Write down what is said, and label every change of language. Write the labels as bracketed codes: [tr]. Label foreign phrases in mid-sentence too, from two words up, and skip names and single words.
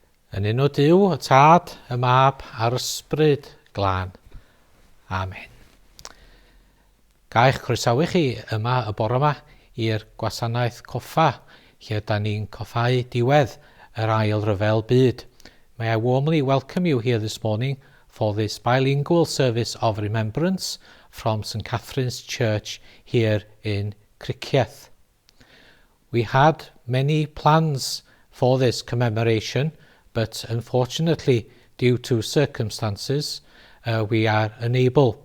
[cy] Yn enw Duw, y Tad, y Mab, a'r Ysbryd Glân. Amen. Ga i'ch croesawu chi yma y bore yma i'r gwasanaeth coffa, lle da ni'n coffau diwedd yr ail ryfel byd. [en] May I warmly welcome you here this morning for this bilingual service of remembrance from St Catherine's Church here in Cricieth. We had many plans for this commemoration, but unfortunately, due to circumstances, we are unable.